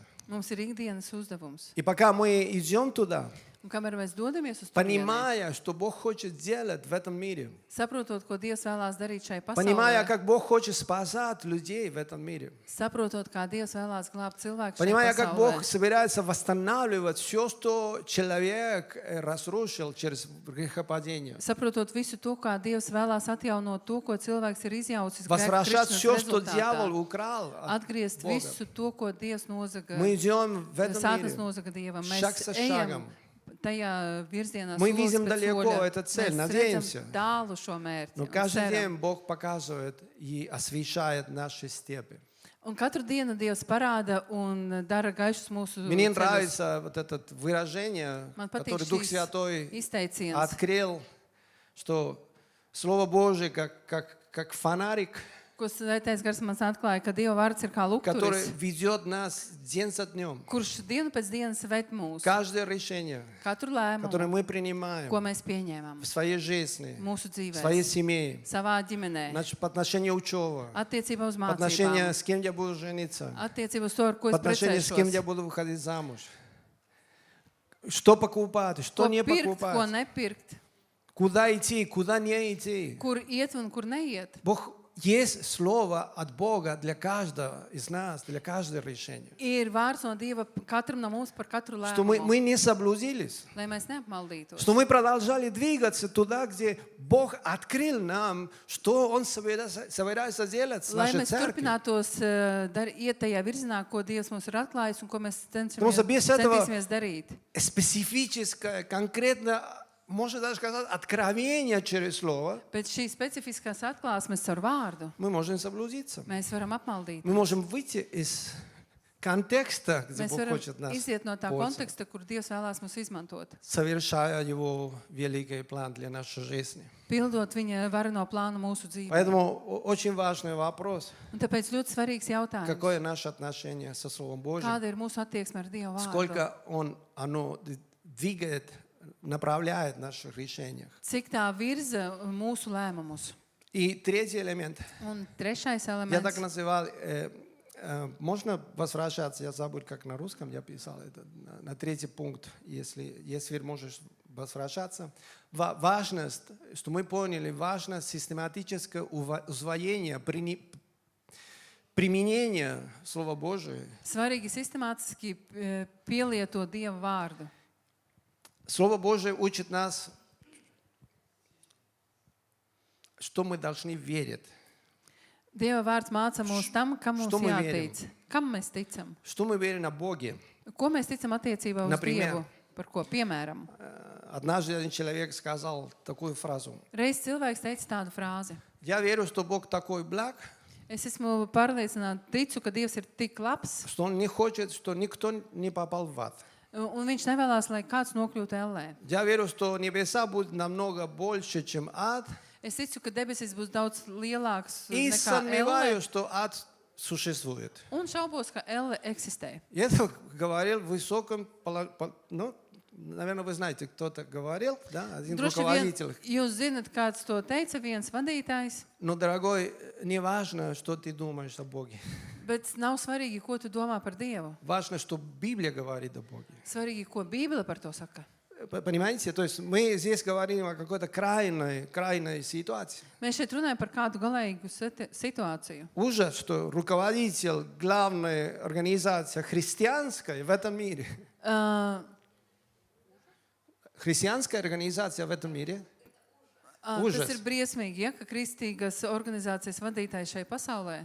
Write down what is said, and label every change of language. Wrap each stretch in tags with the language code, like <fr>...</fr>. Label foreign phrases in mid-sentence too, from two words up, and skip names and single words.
<lv>Mums ir ikdienas uzdevums.</lv> <ru>И пока мы идем туда,</ru> <lv>Un kamēr mēs dodamies uz to,</lv> <ru>понимая, что Бог хочет делать в этом мире,</ru> <lv>saprotot, ko Dievs vēlās darīt šai</lv> <ru>понимая,</ru> <lv>pasaulē,</lv> <ru>как Бог хочет спасать людей в этом мире,</ru> <lv>saprotot, kā Dievs vēlās glābt cilvēku šai</lv> <ru>понимая, как Бог</ru> <lv>pasaulē,</lv> <ru>собирается восстанавливать все, что человек разрушил через грехопадение,</ru> <lv>saprotot visu to, kā Dievs vēlās atjaunot to, ko cilvēks ir izjaucis</lv> <ru>возвращать все, что</ru> <lv>rezultātā,</lv> <ru>дьявол украл от</ru> <lv>atgriezt</lv> <ru>Бога.</ru> <lv>visu to, ko Dievs nozaga,</lv> <ru>Мы идем в этом</ru> <lv>Sātans</lv> <ru>мире.</ru> <lv>nozaga Dievam.</lv> <ru>Шаг</ru> <lv>Mēs</lv> <ru>за</ru> <lv>ejam</lv> <ru>шагом.</ru> <lv>tajā virzienā</lv> <ru>Мы</ru> <lv>solis</lv> <ru>видим</ru> <lv>pēc</lv> <ru>далеко</ru> <lv>soļa.</lv> <ru>эту цель,</ru> <lv>Mēs</lv> <ru>надеемся.</ru> <lv>redzam tālu šo mērķi.</lv> <ru>Но</ru> <lv>un</lv> <ru>каждый</ru> <lv>ceram.</lv> <ru>день Бог показывает и освещает наши степи.</ru> <lv>Un katru dienu Dievs parāda un dara gaišus mūsu</lv> <ru>Мне</ru> <lv>ceļus.</lv> <ru>нравится вот это выражение,</ru> <lv>Man patīk</lv> <ru>которое Дух</ru> <lv>šīs</lv> <ru>Святой</ru> <lv>izteiciens,</lv> <ru>открыл, что Слово Божие как фонарик,</ru> <lv>Ko Svētais Gars man atklāja, ka Dieva vārds ir kā</lv> <ru>который</ru> <lv>lukturis,</lv> <ru>ведет нас день за днем.</ru> <lv>kurš dienu pēc dienas ved mūs.</lv> <ru>Каждое решение,</ru> <lv>Katru</lv> <ru>которое</ru> <lv>lēmumu,</lv> <ru>мы принимаем</ru> <lv>ko mēs pieņēmām</lv> <ru>в своей жизни,</ru> <lv>mūsu</lv> <ru>в</ru> <lv>dzīvēm,</lv> <ru>своей семье,</ru> <lv>savā ģimenē,</lv> <ru>по отношению учебы,</ru> <lv>attiecībā uz</lv> <ru>по отношению,</ru> <lv>mācībām,</lv> <ru>с кем я буду жениться,</ru> <lv>attiecībā uz to, ar ko</lv> <ru>по</ru> <lv>es</lv> <ru>отношению, с кем я</ru> <lv>precēšos.</lv> <ru>буду выходить замуж. Что покупать, что</ru> <lv>Ko</lv> <ru>не</ru> <lv>pirkt, ko</lv> <ru>покупать,</ru> <lv>nepirkt,</lv> <ru>куда идти, куда не идти.</ru> <lv>kur iet un kur neiet.</lv> <ru>Бог есть слово от Бога для каждого из нас, для каждого решения.</ru> <lv>Ir vārds no Dieva katram no mums par katru</lv> <ru>Что мы</ru> <lv>lēmumu,</lv> <ru>не заблудились,</ru> <lv>lai mēs neapmaldītos.</lv> <ru>что мы продолжали двигаться туда, где Бог открыл нам, что Он собирается делать с</ru> <lv>Lai</lv> <ru>нашей</ru> <lv>mēs</lv> <ru>церковью.</ru> <lv>turpinātos iet tajā virzienā, ko Dievs mums ir atklājis un ko mēs</lv> <ru>Потому что без этого</ru> <lv>centīsimies darīt.</lv> <ru>специфическое, конкретно, можно даже сказать, откровение через слово,</ru> <lv>Pēc šīs specifiskās atklāsmes ar vārdu</lv> <ru>мы можем заблудиться.</ru> <lv>mēs varam apmaldīt.</lv> <ru>Мы можем выйти из контекста, где</ru> <lv>Mēs</lv> <ru>Бог</ru> <lv>varam</lv> <ru>хочет нас</ru> <lv>iziet no tā</lv> <ru>пользоваться,</ru> <lv>konteksta, kur Dievs vēlās mūs izmantot,</lv> <ru>совершая Его великий план для нашей жизни.</ru> <lv>pildot viņa vareno plānu mūsu dzīvē.</lv> <ru>Поэтому очень важный вопрос,</ru> <lv>Un tāpēc ļoti svarīgs jautājums.</lv> <ru>какое наше отношение со Словом Божьим,</ru> <lv>Kāda ir mūsu attieksme ar Dievu vārdu?</lv> <ru>сколько оно двигает, направляет в наших решениях.</ru> <lv>Cik tā virza mūsu lēmumus?</lv> <ru>И третий элемент,</ru> <lv>Un trešais</lv> <ru>я так</ru> <lv>elements.</lv> <ru>называл, можно возвращаться, я забыл, как на русском я писал это, на третий пункт, если можешь возвращаться. Важность, что мы поняли, важность систематическое усвоение, применение Слова Божия.</ru> <lv>Svarīgi sistemātiski pielietot Dieva vārdu.</lv> <ru>Слово Божие учит нас, что мы должны верить,</ru> <lv>Dieva vārds māca mūs tam, kam mums</lv> <ru>Что мы</ru> <lv>jātic. Kam mēs ticam?</lv> <ru>что мы верим о Боге.</ru> <lv>Ko mēs ticam attiecībā uz</lv> <ru>Например.</ru> <lv>Dievu? Par ko? Piemēram,</lv> <ru>Однажды один человек сказал такую фразу.</ru> <lv>reiz cilvēks teica tādu frāzi.</lv> <ru>Я верю, что Бог такой благ,</ru> <lv>Es esmu pārliecināta, ticu, ka Dievs ir tik labs,</lv> <ru>что Он не хочет, что никто не попал в ад.</ru> <lv>un viņš nevēlas, lai kāds nokļūtu ellē.</lv> <ru>Я верю, что небеса будут намного больше, чем ад.</ru> <lv>Es ticu, ka debesis būs daudz lielāks</lv> <ru>И</ru> <lv>nekā</lv> <ru>сомневаюсь,</ru> <lv>elle,</lv> <ru>что ад существует.</ru> <lv>un šaubos, ka elle eksistē.</lv> <ru>Я это говорил в высоком, ну, наверное, вы знаете, кто это говорил, да, один</ru> <lv>Droši vien</lv> <ru>руководитель.</ru> <lv>jūs zinat, kāds to teica, viens vadītājs,</lv> <ru>Но, дорогой, не важно, что ты думаешь о Боге.</ru> <lv>bet nav svarīgi, ko tu domā par Dievu.</lv> <ru>Важно, что Библия говорит о Боге.</ru> <lv>Svarīgi, ko Bībele par to saka.</lv> <ru>Понимаете? То есть мы здесь говорим о какой-то крайной ситуации.</ru> <lv>Mēs šeit runājam par kādu galīgu situāciju.</lv> <ru>Ужас, что руководитель главной организации христианской в этом мире, Uh, христианская организация в этом мире,</ru> <lv>Tas</lv> <ru>Ужас.</ru> <lv>ir briesmīgi, ja, ka kristīgas organizācijas vadītājs šai pasaulē,</lv>